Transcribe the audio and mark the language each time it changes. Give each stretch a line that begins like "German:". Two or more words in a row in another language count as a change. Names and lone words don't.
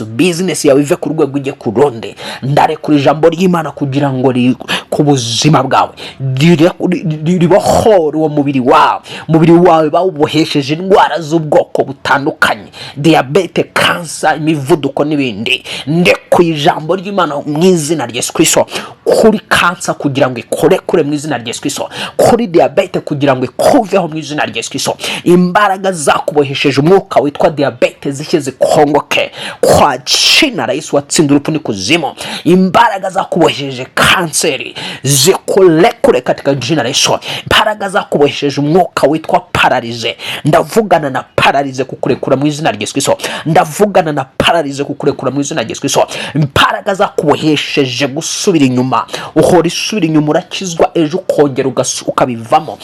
Kinyarwanda: Business yawe ive ku rwego ijye ku rundi. Ndarekura ijambo ry'Imana kugira ngo ku buzima bwawe ribohore uwo mubiri wawe bawubohesheje indwara z'ubwoko butandukanye, diabete, kansa, imivuduko n'ibindi. Ndekuye ijambo ry'Imana mu izina rya Yesu Kristo kuri kansa kugira ngo ikorekure mu izina rya Yesu Kristo, kuri diabete kugira ngo ikuveho mu izina rya Yesu Kristo. Imbaraga zakubohesheje umwuka witwa diabete zishye zikongoke
Swahili: kwa jina la Yesu
Kinyarwanda: watsinda urupfu n'ikuzimu. Imbaraga zakubohesheje kanseri zikurekure
Swahili: katika jina la Yesu.
Kinyarwanda: Imbaraga zakubohesheje umwuka witwa paralize, ndavugana na paralize kukurekura mu izina rya Yesu Kristo. Ndavugana na paralize kukurekura mu izina rya Yesu Kristo. Imbaraga zakubohesheje gusubira inyuma, uhora isubira inyuma, urakizwa ejo ukongera ukabivamo.